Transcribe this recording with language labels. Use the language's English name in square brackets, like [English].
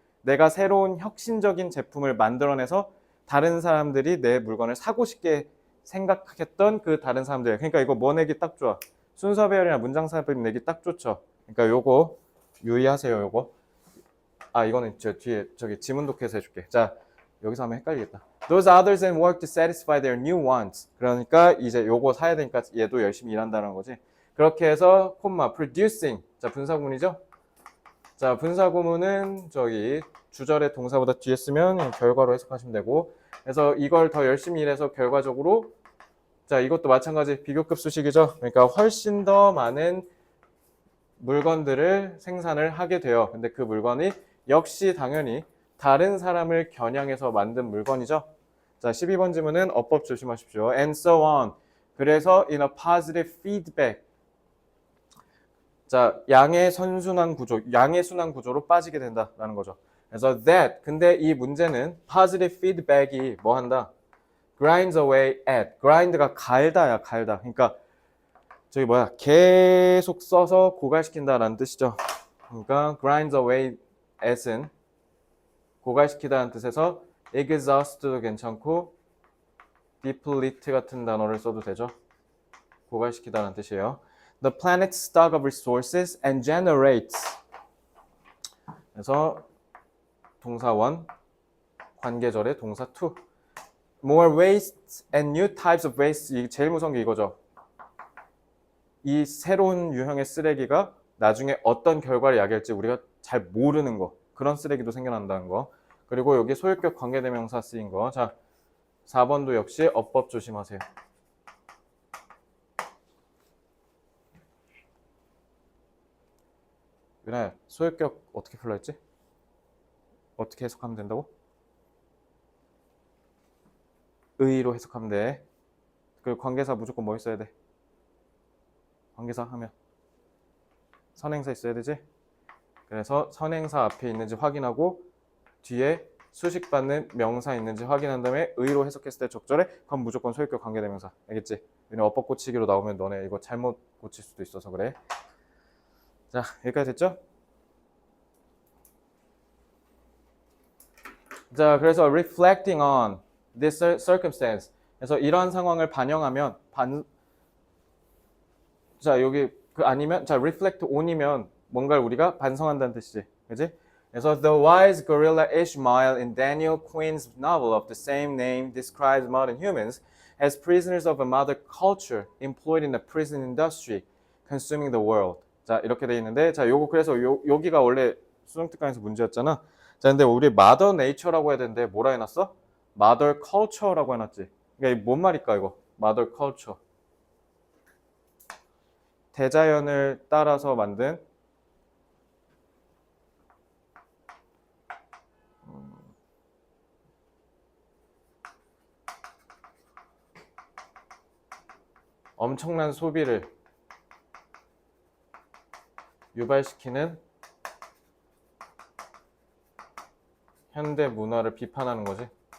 [Korean] 내가 새로운 혁신적인 제품을 만들어내서 다른 사람들이 내 물건을 사고 싶게 생각했던 그 다른 사람들. 그러니까 이거 뭐 내기 딱 좋아. 순서 배열이나 문장 삽입 내기 딱 좋죠. 그러니까 요거 유의하세요. 요거. 아, 이거는 저 뒤에 저기 지문 독해서 해줄게. 자, 여기서 하면 헷갈리겠다. [English] Those others then work to satisfy their new wants. [Korean] 그러니까 이제 요거 사야 되니까 얘도 열심히 일한다는 거지. 그렇게 해서 콤마 producing. 자, 분사구문이죠. 자, 분사구문은 저기 주절의 동사보다 뒤에 쓰면 결과로 해석하시면 되고. 그래서 이걸 더 열심히 일해서 결과적으로 자, 이것도 마찬가지 비교급 수식이죠. 그러니까 훨씬 더 많은 물건들을 생산을 하게 돼요. 근데 그 물건이 역시 당연히 다른 사람을 겨냥해서 만든 물건이죠. 자, 12번 질문은 어법 조심하십시오. [English] And so on. 그래서 in a positive feedback. [Korean] 자, 양의 선순환 구조, 양의 순환 구조로 빠지게 된다라는 거죠. 그래서 that. 근데 이 문제는 positive feedback이 뭐 한다? [English] grinds away at. [Korean] grind가 갈다야, 갈다. 그러니까 저기 뭐야? 계속 써서 고갈시킨다라는 뜻이죠. 그러니까 grinds away at은 고갈시키다라는 뜻에서 exhaust도 괜찮고 deplete 같은 단어를 써도 되죠. 고갈시키다라는 뜻이에요. [English] The planet's stock of resources and generates. [Korean] 그래서 동사 1, 관계절의 동사 2. [English] More waste and new types of waste. [Korean] 이게 제일 무서운 게 이거죠. 이 새로운 유형의 쓰레기가 나중에 어떤 결과를 야기할지 우리가 잘 모르는 거. 그런 쓰레기도 생겨난다는 거. 그리고 여기 소유격 관계대명사 쓰인 거. 자, 4번도 역시 어법 조심하세요. 유나야, 소유격 어떻게 풀라 했지? 어떻게 해석하면 된다고? 의로 해석하면 돼. 그리고 관계사 무조건 뭐 있어야 돼? 관계사 하면 선행사 있어야 되지? 그래서 선행사 앞에 있는지 확인하고 뒤에 수식받는 명사 있는지 확인한 다음에 의로 해석했을 때 적절해? 그럼 무조건 소유격 관계대명사. 알겠지? 왜냐면 어법 고치기로 나오면 너네 이거 잘못 고칠 수도 있어서 그래. 자, 여기까지 됐죠? 자, 그래서 [English] reflecting on this circumstance. [Korean] 그래서 이러한 상황을 반영하면 자, 여기 아니면 자, reflect on이면 뭔가를 우리가 반성한다는 뜻이지. 그지? [English] 그래서 the wise gorilla Ishmael in Daniel Quinn's novel of the same name describes modern humans as prisoners of a mother culture employed in the prison industry consuming the world. [Korean] 자, 이렇게 돼 있는데 자, 요거 그래서 여기가 원래 수능 특강에서 문제였잖아. 자, 근데 우리 mother nature라고 해야 되는데 뭐라 해놨어? mother culture라고 해놨지. 그러니까 뭔 말일까 이거? [English] mother culture. [Korean] 대자연을 따라서 만든 엄청난 소비를 유발시키는 현대 문화를 비판하는 거지.